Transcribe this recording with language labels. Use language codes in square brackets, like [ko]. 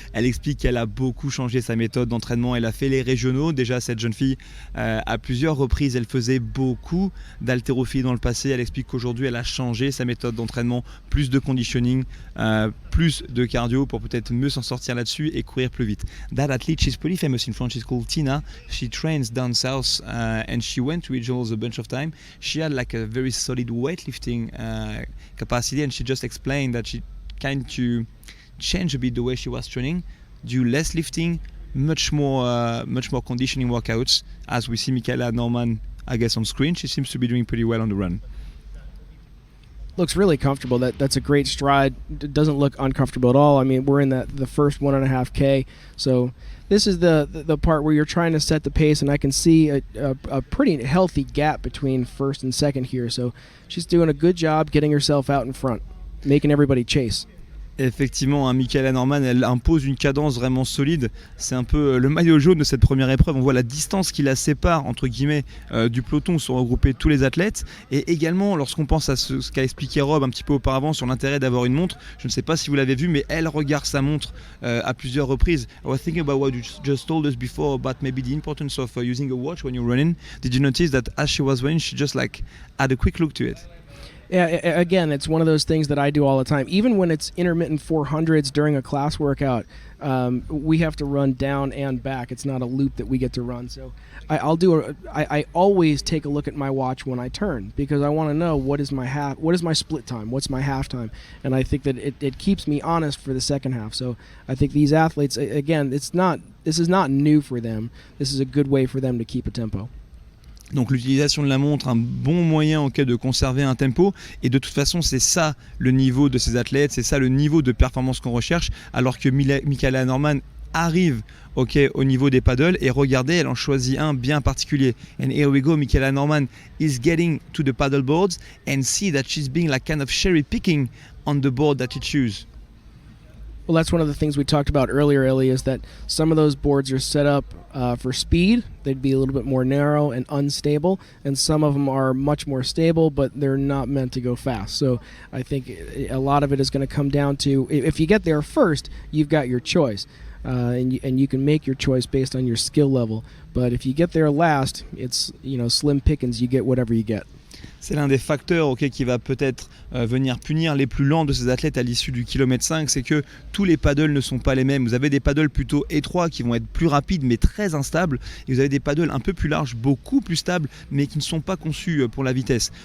[fr] Elle explique qu'elle a beaucoup changé sa méthode d'entraînement. Elle a fait les régionaux. Déjà, cette jeune fille, à plusieurs reprises, elle faisait beaucoup d'haltérophilie dans le passé. Elle explique qu'aujourd'hui, elle a changé sa méthode d'entraînement, plus de conditioning, plus de cardio pour peut-être mieux s'en sortir là-dessus et courir plus vite. [en] That athlete, she's pretty famous in France. She's called Tina. She trains down south and she went to regionals a bunch of time. She had like a very solid weightlifting capacity, and she just explained that she kind to change a bit the way she was training, do less lifting, much more conditioning workouts. As we see Michaela Norman, I guess, on screen, she seems to be doing pretty well on the run. Looks really comfortable. That's a great stride. It doesn't look uncomfortable at all. I mean, we're in the first 1.5K, so this is the part where you're trying to set the pace, and I can see a pretty healthy gap between first and second here. So she's doing a good job getting herself out in front, making everybody chase. [fr] Effectivement, Michaela Norman, elle impose une cadence vraiment solide. C'est un peu le maillot jaune de cette première épreuve. On voit la distance qui la sépare, entre guillemets, du peloton où sont regroupés tous les athlètes. Et également, lorsqu'on pense à ce qu'a expliqué Rob un petit peu auparavant sur l'intérêt d'avoir une montre, je ne sais pas si vous l'avez vu, mais elle regarde sa montre à plusieurs reprises. [en] I was thinking about what you just told us before about maybe the importance of using a watch when you're running. Did you notice that as she was running, she just like had a quick look to it? Yeah, again, it's one of those things that I do all the time. Even when it's intermittent 400s during a class workout, we have to run down and back. It's not a loop that we get to run. So I always take a look at my watch when I turn because I want to know what is my split time, what's my half time, and I think that it keeps me honest for the second half. So I think these athletes, again, this is not new for them. This is a good way for them to keep a tempo. [fr] Donc l'utilisation de la montre, un bon moyen en cas de conserver un tempo, et de toute façon c'est ça le niveau de ces athlètes, c'est ça le niveau de performance qu'on recherche, alors que Michaela Norman arrive au niveau des paddles, et regardez, elle en choisit un bien particulier. [en] And here we go, Michaela Norman is getting to the paddle boards and see that she's being like kind of cherry picking on the board that she chooses. Well, that's one of the things we talked about earlier, Ellie, is that some of those boards are set up for speed. They'd be a little bit more narrow and unstable, and some of them are much more stable, but they're not meant to go fast. So I think a lot of it is going to come down to, if you get there first, you've got your choice, and you can make your choice based on your skill level. But if you get there last, it's slim pickings, you get whatever you get. [fr] C'est l'un des facteurs qui va peut-être venir punir les plus lents de ces athlètes à l'issue du kilomètre 5, c'est que tous les paddles ne sont pas les mêmes. Vous avez des paddles plutôt étroits qui vont être plus rapides mais très instables, et vous avez des paddles un peu plus larges, beaucoup plus stables, mais qui ne sont pas conçus pour la vitesse.